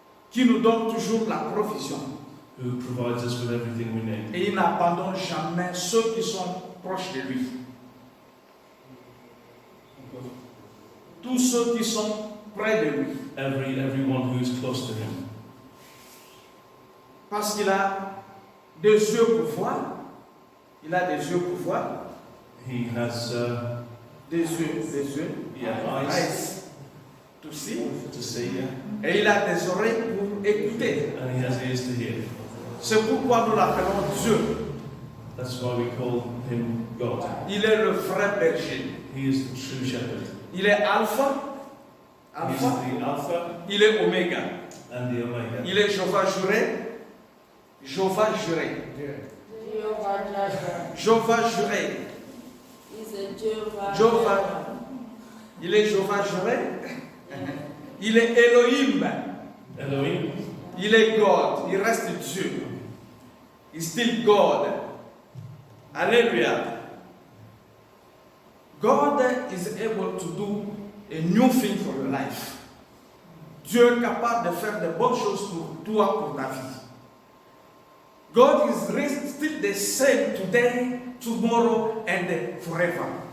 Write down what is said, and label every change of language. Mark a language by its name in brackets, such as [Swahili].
[French] qui nous donne toujours la provision. [English] who provides us with everything we need. [French] Et il n'abandonne jamais ceux qui sont proches de lui. Tous ceux qui sont près de lui. [English] Everyone who is close to him. [French] Parce qu'il a des yeux pour voir. Il a des yeux pour voir. [English] He has [French] Des yeux. [English] eyes To see. to see, [French] Et il a des oreilles pour écouter. [English] and he has ears to hear. [French] C'est pourquoi nous l'appelons Dieu. [English] That's why we call him God. [French] Il est le vrai berger. [English] He is the true shepherd. [French] Il est Alpha. [English] He's the Alpha [French] Il est Oméga. [English] and the Omega. [French] Il est Jéhovah juré. Jéhovah juré. [English] Jehovah Jireh. [French] Jéhovah juré. [English] He's a Jehovah. [French] Jehovah. Il est Jéhovah juré. Il est Elohim. [English] Elohim. [French] Il est God. Il reste Dieu. [English] He's still God. [French] Alléluia. [English] God is able to do a new thing for your life. [French] Dieu est capable de faire de bonnes choses pour toi, pour ta vie. [English] God is still the same today, tomorrow, and forever.